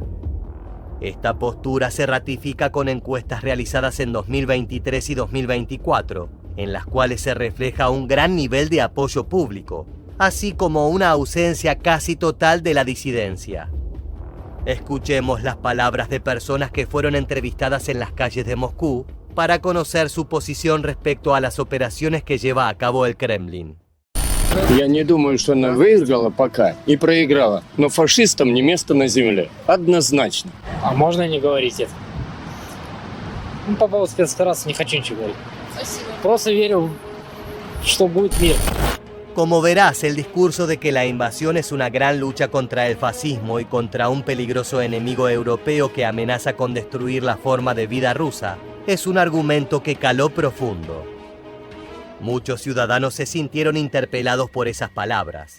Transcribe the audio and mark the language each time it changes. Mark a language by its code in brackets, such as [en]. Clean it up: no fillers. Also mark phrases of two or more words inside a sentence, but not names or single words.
[es] Esta postura se ratifica con encuestas realizadas en 2023 y 2024, en las cuales se refleja un gran nivel de apoyo público, así como una ausencia casi total de la disidencia. Escuchemos las palabras de personas que fueron entrevistadas en las calles de Moscú para conocer su posición respecto a las operaciones que lleva a cabo el Kremlin. [ru] Я не думаю, что она выиграла пока и проиграла, но фашистам не место на земле. Однозначно. А можно не говорить это? Ну, по поводу спецоперации не хочу ничего говорить. Спасибо. Просто верю, что будет мир. [es] Como verás, el discurso de que la invasión es una gran lucha contra el fascismo y contra un peligroso enemigo europeo que amenaza con destruir la forma de vida rusa es un argumento que caló profundo. Muchos ciudadanos se sintieron interpelados por esas palabras.